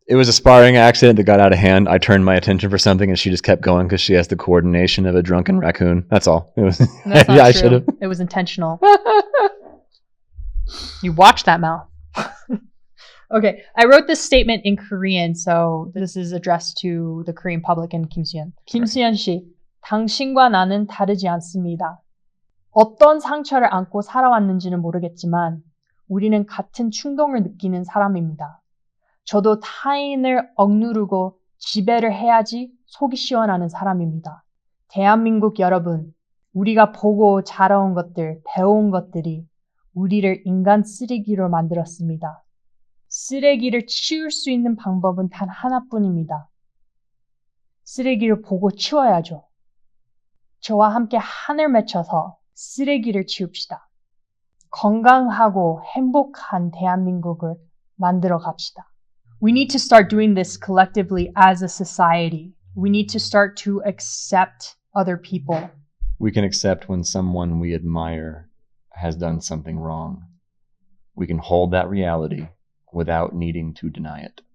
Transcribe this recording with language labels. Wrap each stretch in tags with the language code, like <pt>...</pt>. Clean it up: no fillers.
<en>It was a sparring accident that got out of hand. I turned my attention for something and she just kept going because she has the coordination of a drunken raccoon. That's all. It was. That's not yeah, I true. should have. It was intentional. You watched that mouth. Okay, I wrote this statement in Korean, so this is addressed to the Korean public and Kim Soo-hyun.</en> <ko>Kim Soo-hyun 씨, 당신과 나는 다르지 않습니다. 어떤 상처를 안고 살아왔는지는 모르겠지만 우리는 같은 충동을 느끼는 사람입니다. 저도 타인을 억누르고 지배를 해야지 속이 시원하는 사람입니다. 대한민국 여러분, 우리가 보고 자라온 것들, 배운 것들이 우리를 인간 쓰레기로 만들었습니다. 쓰레기를 치울 수 있는 방법은 단 하나뿐입니다. 쓰레기를 보고 치워야죠. 저와 함께 한을 맺혀서 쓰레기를 치웁시다. 건강하고 행복한 대한민국을 만들어 갑시다.</ko> <en>We need to start doing this collectively as a society. We need to start to accept other people. We can accept when someone we admire has done something wrong. We can hold that reality without needing to deny it.</en>